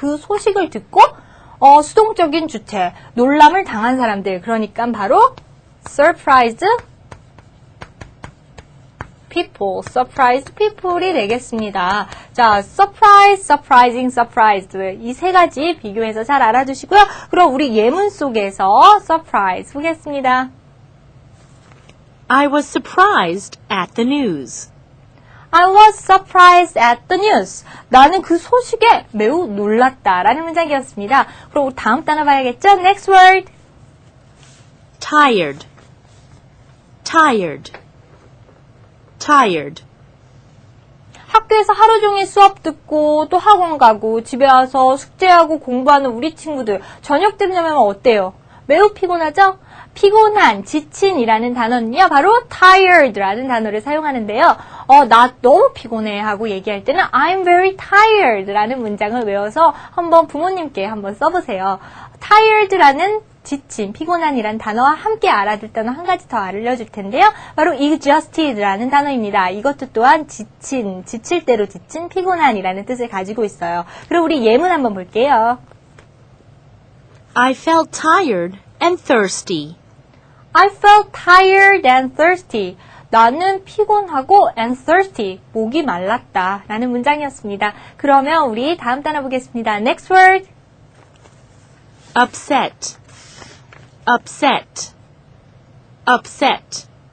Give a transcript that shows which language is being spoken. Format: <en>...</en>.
<ko>그 소식을 듣고 수동적인 주체, 놀람을 당한 사람들, 그러니까 바로 surprised people, surprised people이 되겠습니다. 자, surprise, surprising, surprised 이 3가지 비교해서 잘 알아두시고요. 그럼 우리 예문 속에서 surprise 보겠습니다.</ko> <en>I was surprised at the news. I was surprised at the news.</en> <ko>나는 그 소식에 매우 놀랐다 라는 문장이었습니다. 그럼 우리 다음 단어 봐야겠죠?</ko> <en>Next word. Tired. Tired. Tired.</en> <ko>학교에서 하루 종일 수업 듣고 또 학원 가고 집에 와서 숙제하고 공부하는 우리 친구들 저녁 되면 어때요? 매우 피곤하죠? 피곤한, 지친이라는 단어는요 바로 tired라는 단어를 사용하는데요. 나 너무 피곤해 하고 얘기할 때는</ko> <en>I'm very tired</en> <ko>라는 문장을 외워서 한번 부모님께 한번 써보세요. tired라는 지친, 피곤한이란 단어와 함께 알아둘 단어 한 가지 더 알려줄 텐데요. 바로 exhausted라는 단어입니다. 이것도 또한 지친, 지칠 대로 지친, 피곤한이라는 뜻을 가지고 있어요. 그럼 우리 예문 한번 볼게요.</ko> <en>I felt tired and thirsty. I felt tired and thirsty.</en> <ko>나는 피곤하고</ko> <en>and thirsty,</en> <ko>목이 말랐다 라는 문장이었습니다. 그러면 우리 다음 단어 보겠습니다.</ko> <en>Next word. Upset. Upset. Upset.</en>